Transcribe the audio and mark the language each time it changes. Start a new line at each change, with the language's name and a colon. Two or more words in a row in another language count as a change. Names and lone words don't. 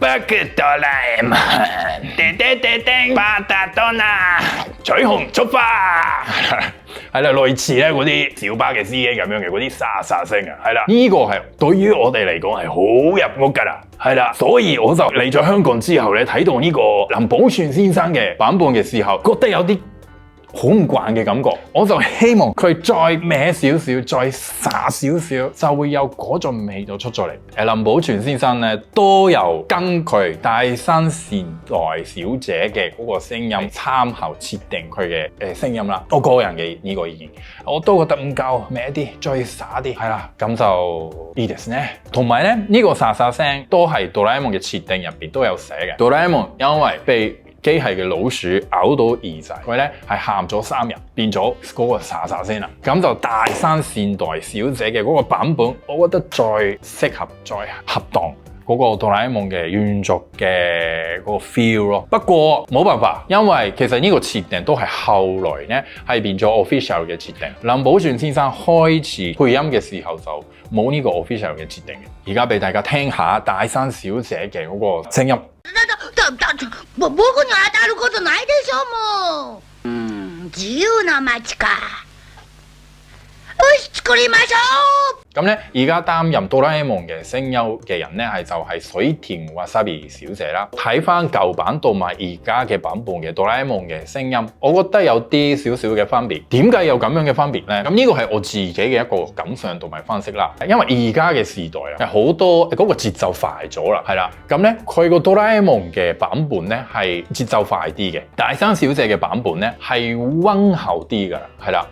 Cantonese: 哆啦 A 夢，叮叮叮叮，巴達多娜，彩虹出發，係啦，類似咧嗰啲小巴嘅司機咁樣嘅嗰啲沙沙聲啊，係啦，呢個係對於我哋嚟講係好入屋㗎啦，係啦，所以我就嚟咗香港之後咧，睇到呢個林保全先生嘅版本嘅時候，覺得有啲好唔慣嘅感覺，我就希望佢再歪少少，再沙少少，就會有嗰種味道出咗嚟。林保全先生咧都有根據大山善代小姐嘅嗰個聲音參考設定佢嘅聲音啦。我個人嘅呢個意見，我都覺得唔夠歪啲，再沙啲，係啦，咁就
Japanese: いいですね。
Cantonese: 同埋咧呢個沙沙聲都係哆啦 A 夢嘅設定入邊都有寫嘅。哆啦 A 夢因為被機械嘅老鼠咬到耳仔，佢咧係喊咗3日，變咗嗰個沙沙聲啦。咁就大山善代小姐嘅嗰個版本，我覺得最適合、最恰當嗰個哆啦 A 夢嘅原作嘅嗰個 feel 咯。不過冇辦法，因為其實呢個設定都係後來咧係變咗 official 嘅設定。林保全先生開始配音嘅時候就冇呢個 official 嘅設定嘅。而家俾大家聽下大山小姐嘅嗰個聲音。
Japanese: 僕に当たることないでしょもう。自由な街か。よし作りましょう。
Cantonese: 咁咧，而家擔任哆啦 A 夢嘅聲優嘅人咧，就係水田わさび小姐啦。睇翻舊版同埋而家嘅版本嘅哆啦 A 夢嘅聲音，我覺得有啲少少嘅分別。點解有咁樣嘅分別咧？咁呢個係我自己嘅一個感想同埋分析啦。因為而家嘅時代啊，好多嗰個節奏快咗啦，係啦。咁咧，佢個哆啦 A 夢嘅版本咧係節奏快啲嘅，大山小姐嘅版本咧係溫厚啲噶啦，係啦。